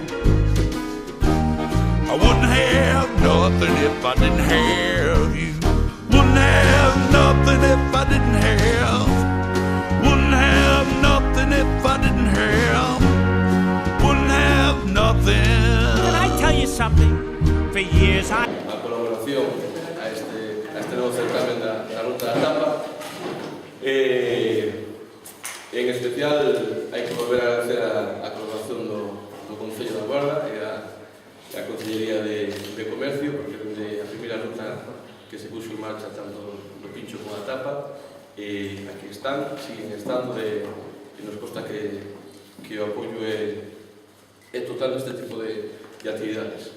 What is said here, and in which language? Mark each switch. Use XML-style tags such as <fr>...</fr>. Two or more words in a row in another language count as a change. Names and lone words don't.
<en>I wouldn't have nothing if I didn't have you. Wouldn't have nothing if I didn't have. Wouldn't have nothing if I didn't have. Wouldn't have nothing. Can I tell you something? For years I...</en> <gl>A colaboración a este nuevo certamen da Ruta da Tapa. En especial hai que volver a agradecer a colaboración do Concello da Guarda e a Consellería de Comercio, porque desde a primeira ruta que se puxo en marcha tanto no Pincho como a Tapa, aquí están,</gl> <es>siguen estando,</es> <gl>e nos consta que o apoio é total neste tipo de actividades.</gl>